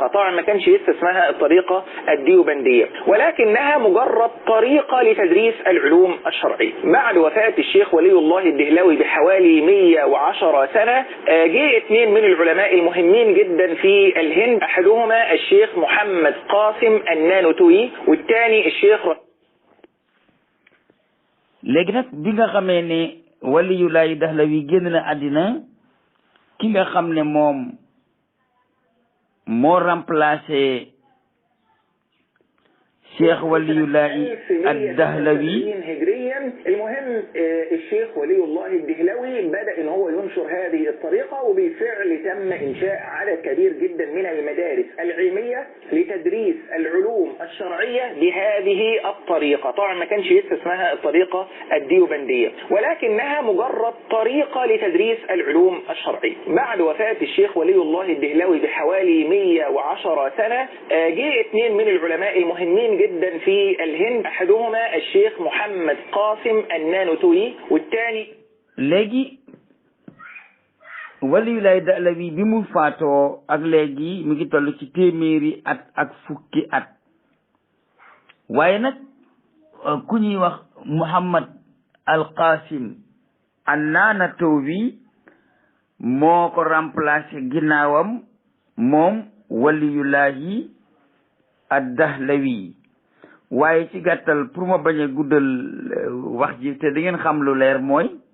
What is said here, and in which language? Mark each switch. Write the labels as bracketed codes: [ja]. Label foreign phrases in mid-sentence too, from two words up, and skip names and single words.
[ar] طبعا ما كانش لسه اسمها الطريقة الديوبندية ولكنها مجرد طريقة لتدريس العلوم الشرعية. بعد وفاة الشيخ ولي الله الدهلوي بحوالي 110 سنة جاء اثنين من العلماء المهمين جدا في الهند أحدهما الشيخ محمد قاسم النانوتوي والثاني الشيخ [wo] léegi nag bi nga xamee ne waliyullahi Dahlawi génn na àddina ki nga xam ne moom moo remplacé Cheikh waliyullahi ad-Dahlawi. [ar] المهم الشيخ ولي الله الدهلوي بدأ إن هو ينشر هذه الطريقة وبالفعل تم إنشاء عدد كبير جدا من المدارس العلمية لتدريس العلوم الشرعية بهذه الطريقة. طبعا ما كانش لسه اسمها الطريقة الديوبندية ولكنها مجرد طريقة لتدريس العلوم الشرعية. بعد وفاة الشيخ ولي الله الدهلوي بحوالي 110 سنة جاء اثنين من العلماء المهمين جدا في الهند أحدهما الشيخ محمد قاسم النانوتوي والثاني. [wo] léegi waliyullahi Dahlawi bi mu faatoo ak léegi mu ngi toll ci téeméeri at ak fukki at waaye nag ku ñuy wax Muhammad al Qasim an-Nanatowi moo ko remplacé ginnaawam moom waliyullahi ad-Dahlawi waaye ci gàttal pour ma bañ a guddal wax ji te da ngeen xam lu leer mooy